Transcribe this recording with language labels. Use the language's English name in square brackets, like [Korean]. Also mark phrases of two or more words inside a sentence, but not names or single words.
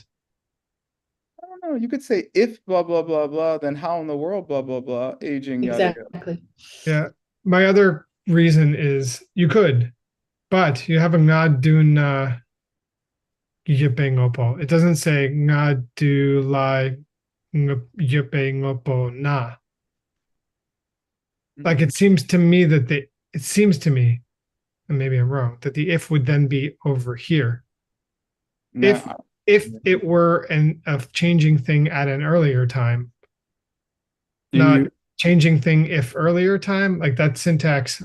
[English] I don't know. You could say if blah blah blah blah, then how in the world blah blah blah, aging yada yada. Exactly. Yeah. My other reason is you could, but you have a ngadun yipengopo. It doesn't say ngadu lai yipengopo na. Like it seems to me, and maybe I'm wrong, that the if would then be over here. Nah. If it were a changing thing at an earlier time, not changing thing if earlier time, like that syntax.